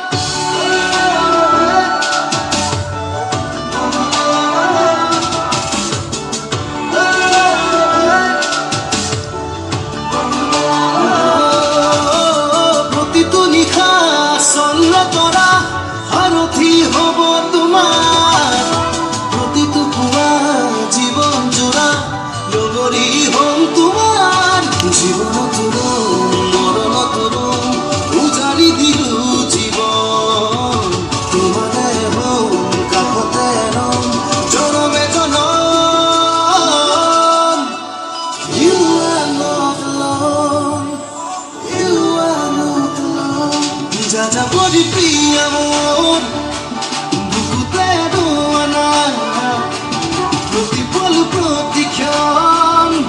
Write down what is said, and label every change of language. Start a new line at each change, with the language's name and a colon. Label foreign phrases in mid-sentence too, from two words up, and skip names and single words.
Assamese: প্ৰতিটো নিশা চন্দ্ৰ তৰা সাৰথি হব জীবন তরুণ মরণ তরুণ উজাড়ি দিলু জীবন তোমারে হম কাষতে ৰম জনমে জনম
English: You are not alone You are not alone
Assamese: যাযাবরী প্রিয়া মোর বুকুতে রোয়ানা প্রতিপল প্রতিক্ষণ